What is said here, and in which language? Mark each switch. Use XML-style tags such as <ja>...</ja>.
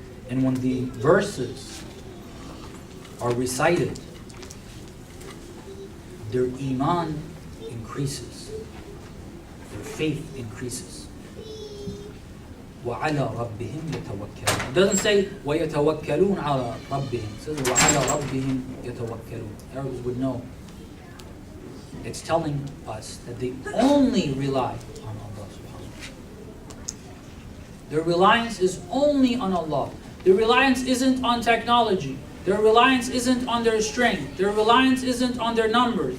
<en>And when the verses are recited, their iman increases, their faith increases.</en> <ar>وَعَلَى رَبِّهِمْ يَتَوَكَّلُونَ.</ar> <en>It doesn't say</en> <ar>وَيَتَوَكَّلُونَ عَلَى رَبِّهِمْ.</ar> <en>It says</en> <ar>وَعَلَى رَبِّهِمْ يَتَوَكَّلُونَ.</ar> <en>Arabs would know. It's telling us that they only rely on Allah subhanahu wa ta'ala. Their reliance is only on Allah. Their reliance isn't on technology. Their reliance isn't on their strength. Their reliance isn't on their numbers.</en>